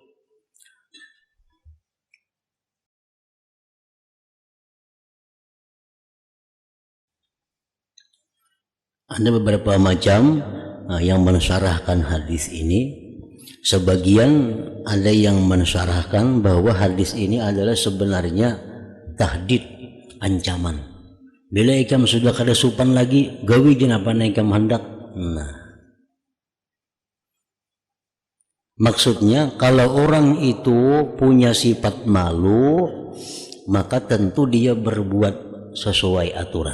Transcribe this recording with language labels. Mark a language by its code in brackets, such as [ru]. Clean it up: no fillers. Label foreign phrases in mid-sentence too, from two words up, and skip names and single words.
[id] Ada beberapa macam yang mensyarahkan hadis ini. Sebagian ada yang mensyarahkan bahwa hadis ini adalah sebenarnya tahdid, ancaman. [bjn] Bila ikam sudah kada supan lagi, gawi jenapa na ikam hendak. [id] Nah, maksudnya kalau orang itu punya sifat malu, maka tentu dia berbuat sesuai aturan.